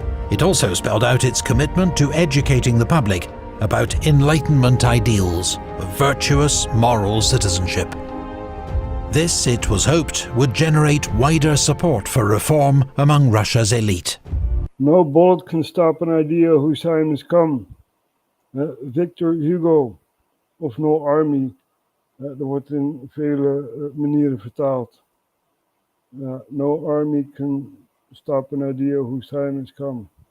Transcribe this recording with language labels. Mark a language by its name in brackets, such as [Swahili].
[English] It also spelled out its commitment to educating the public about Enlightenment ideals of virtuous, moral citizenship. This, it was hoped, would generate wider support for reform among Russia's elite. No bullet can stop an idea whose time has come. Victor Hugo, of no army. [Dutch] Dat wordt in vele manieren vertaald. [English] No army can stop an idea whose time has come.